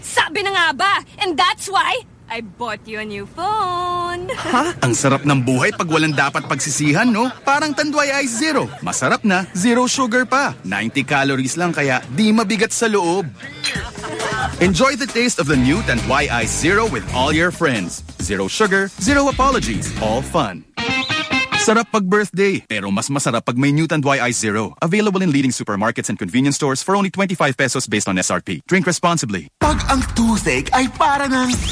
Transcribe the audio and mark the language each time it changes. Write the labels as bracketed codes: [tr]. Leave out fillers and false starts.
[tl] Sabi na nga ba, [en] and that's why I bought you a new phone. Ha? [tl] Ang sarap ng buhay pag walang dapat pagsisihan, no? Parang Tanduay Ice Zero. Masarap na, zero sugar pa. 90 calories lang kaya di mabigat sa loob. [en] Enjoy the taste of the new Tanduay Ice Zero with all your friends. Zero sugar, zero apologies, all fun. [tl] Sarap pag-birthday, pero mas masarap pag may Newtand YI Zero. [en] Available in leading supermarkets and convenience stores for only 25 pesos based on SRP. Drink responsibly. [tl] Pag ang toothache ay para ng...